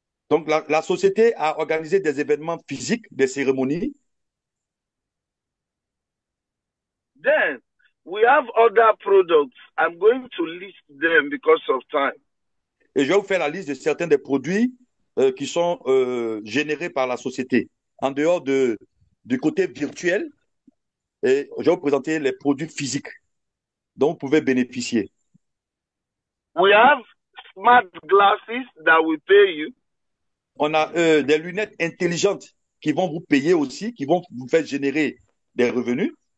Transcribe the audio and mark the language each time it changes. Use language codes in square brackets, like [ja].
[fr] Donc la société a organisé des événements physiques, des cérémonies. [en] Then we have other products. I'm going to list them because of time. [fr] Et je vais vous faire la liste de certains des produits qui sont générés par la société. En dehors du côté virtuel, et je vais vous présenter les produits physiques dont vous pouvez bénéficier. [en] We have smart glasses that will pay you. [fr] On a des lunettes intelligentes qui vont vous payer aussi, qui vont vous faire générer des revenus.